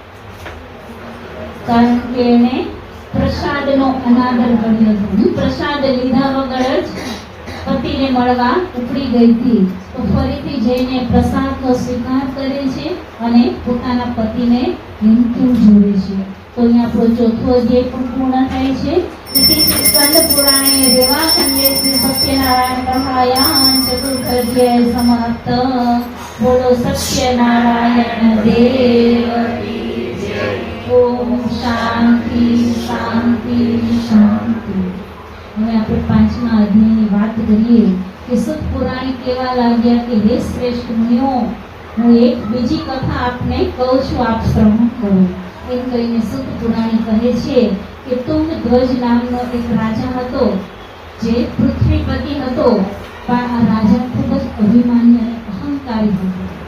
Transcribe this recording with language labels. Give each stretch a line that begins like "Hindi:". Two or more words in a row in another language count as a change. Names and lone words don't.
Gujarati: કારણ કે એને પ્રસાદનો અનાદર કર્યો હતો. પ્રસાદ લીધા વગર જ પતિને મળવા ઉપડી ગઈ હતી. તો ફરીથી જઈને પ્રસાદનો સ્વીકાર કરે છે અને પોતાના પતિને હિંમતું જોડે છે. તો અહીંયા આપણો ચોથો અધ્યાય પણ પૂર્ણ થાય છે.
Sanskrit: इति स्कंद पुराणे देवाखंडे श्री सत्यनारायण कहायान चतुर्थ अध्याय समाप्त।
Hindi: बोलो सत्यनारायण देव की जय।
Sanskrit: ओम शांति शांति शांति।
Gujarati: હવે આપણે પાંચમા અધ્યાયની વાત કરીએ કે સુત પુરાણી કેવા લાગ્યા કે હે શ્રેષ્ઠ મુનિઓ, હું એક બીજી કથા આપને કહું છું, આપ શ્રવણ કરો. એમ કહીને સુત પુરાણી કહે છે કે તુંગ ધ્વજ નામનો એક રાજા હતો, જે પૃથ્વીપતિ હતો, પણ આ રાજા ખૂબ જ અભિમાની અને અહંકારી હતો.